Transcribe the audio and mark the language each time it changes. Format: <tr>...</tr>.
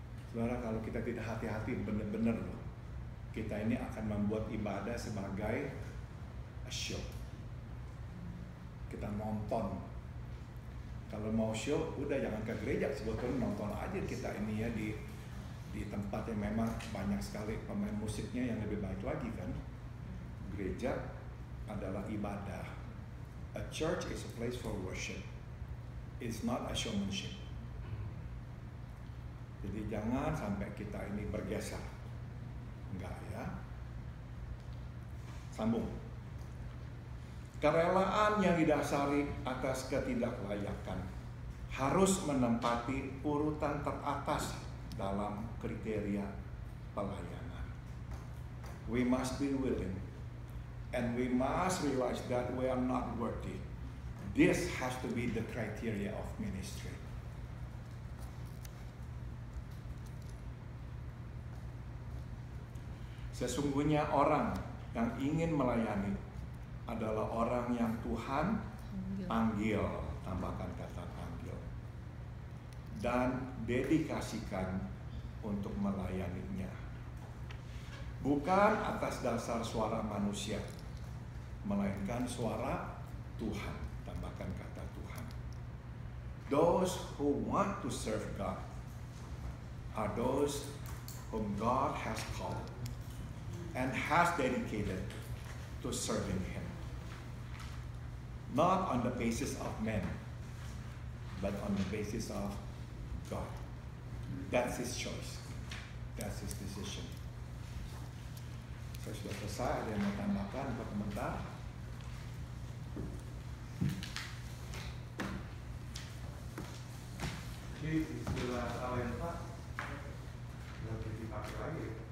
<id>Saudara, kalau kita tidak hati-hati benar-benar loh, kita ini akan membuat ibadah sebagai show. Kita nonton. Kalau mau show, udah jangan ke gereja, sebetulnya nonton aja kita ini ya di tempat yang memang banyak sekali pemain musiknya yang lebih baik lagi kan. Gereja adalah ibadah.</id> <en>A church is a place for worship. It's not a showmanship.</en> <id>Jadi jangan sampai kita ini bergeser. Enggak ya. Sambung. Kerelaan yang didasari atas ketidaklayakan harus menempati urutan teratas dalam kriteria pelayanan. We must be willing and we must realize that we are not worthy. This has to be the criteria of ministry. Sesungguhnya orang yang ingin melayani adalah orang yang Tuhan Panggil. panggil, tambahkan kata panggil, dan dedikasikan untuk melayaninya. Bukan atas dasar suara manusia, melainkan suara Tuhan, tambahkan kata Tuhan.</id> <en>Those who want to serve God are those whom God has called and has dedicated to serving Him. Not on the basis of men, but on the basis of God. That's His choice. That's His decision.</en> <id>Saya sudah selesai, ada yang mau tambahkan atau komentar? Jadi istilah talenta lebih dipakai lagi.</id>